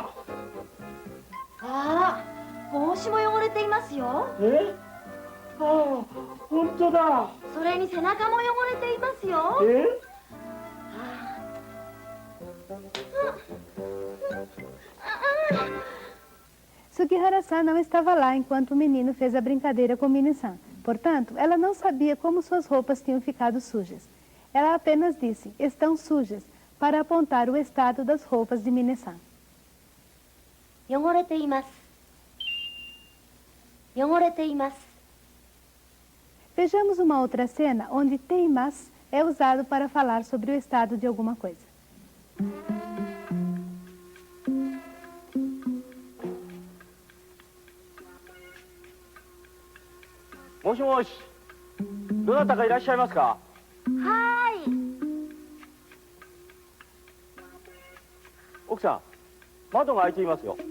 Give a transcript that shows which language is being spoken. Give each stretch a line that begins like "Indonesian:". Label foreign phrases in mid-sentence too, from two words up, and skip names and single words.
Japanese: ああ、帽子も汚れていますよ。え？ああ、本当だ。それに背中も汚れていますよ。え？
Portuguese: Sugihara-san não estava lá enquanto o menino fez a brincadeira com Mini-san. Portanto, ela não sabia como suas roupas tinham ficado sujas. Ela apenas disse, estão sujas, para apontar o estado das roupas de Mini-san.
Japanese: 汚れています。汚れています。
Portuguese: Vejamos uma outra cena onde teimas é usado para falar sobre o estado de alguma coisa.
Japanese: もしもし。どなたかいらっしゃいますか？はーい。奥さん、窓が開いていますよ。